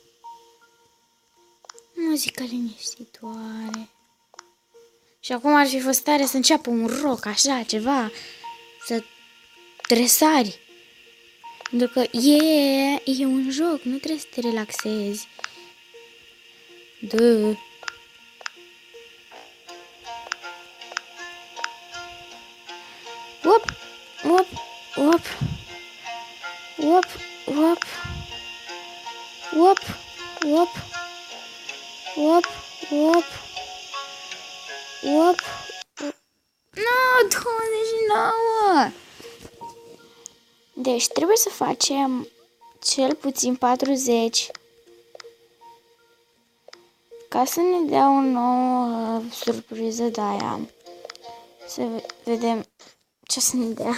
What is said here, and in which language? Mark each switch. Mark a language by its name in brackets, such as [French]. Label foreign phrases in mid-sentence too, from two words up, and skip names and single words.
[Romanian] Muzică liniștitoare. Și acum ar fi fost tare să înceapă un rock, așa, ceva. Să tresari. Pentru că e un joc, nu trebuie să te relaxezi. Da. Op, op, op. Op, op. Op, op. Op, op. Op. No, 29! Deci trebuie să facem cel puțin 40 ca să ne dea o nouă surpriză de aia. Să vedem ce să ne dea.